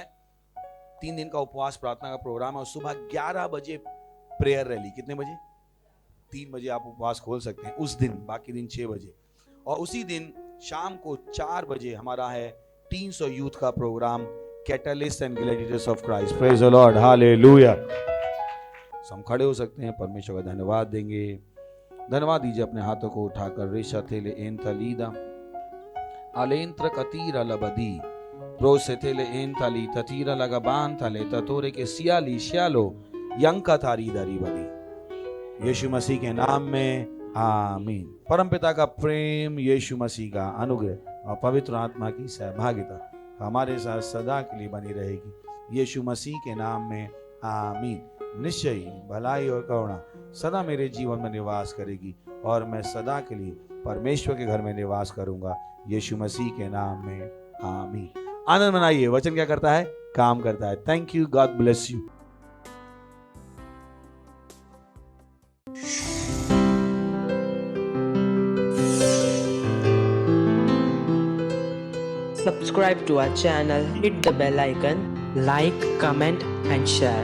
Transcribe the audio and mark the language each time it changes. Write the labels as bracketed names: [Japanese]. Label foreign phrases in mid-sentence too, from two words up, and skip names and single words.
[Hindi] 3 दिन का उपवास प्रार्थना का प्रोग्राम है। और सुबह 11 बजे [English] prayer rally. [Hindi] कितने बजे? 3 बजे आप उपवास खोल सकते हैं उस दिन, बाकी दिन 6 बजे। और उसी दिन शाम को 4 बजे हमारा है टीन्स और यूथ का प्रोग्राम, कैटलिस्ट एंड ग्लैडिएटर्स ऑफ क्राइस्ट। [English] Praise the Lord, हालेलुया। [Hindi] हम खड़े हो सकते हैं, परमेश्वर का धन्यवाद देंगे। धन्यवाद दीजिए अपने हाथों को उठाकर। रेशा थेले एन तलीदा अलेंत्र कतीरा लबदी प्रोसे थेले एन तली ततीरा लगाबान थले ततोरे के सियाली श्यालो यंका थारी दरी बदी। यीशु मसीह के नाम में आमीन। परमपिता का प्रेम, यीशु मसीह का अनुग्रह और पवित्र आत्मा की सहभागिता हमारे साथ सदा के लिए बनी रहेगी। यीशु मसीह के नाम में आमीन। निश्चय ही भलाई और करुणा सदा मेरे जीवन में निवास करेगी और मैं सदा के लिए परमेश्वर के घर में निवास करूंगा। यीशु मसीह के नाम में आमीन। आनंद मनाइए, वचन क्या करता है? काम करता है। [English] Thank you, God bless you. Subscribe to our channel, hit the bell icon, like, comment and share.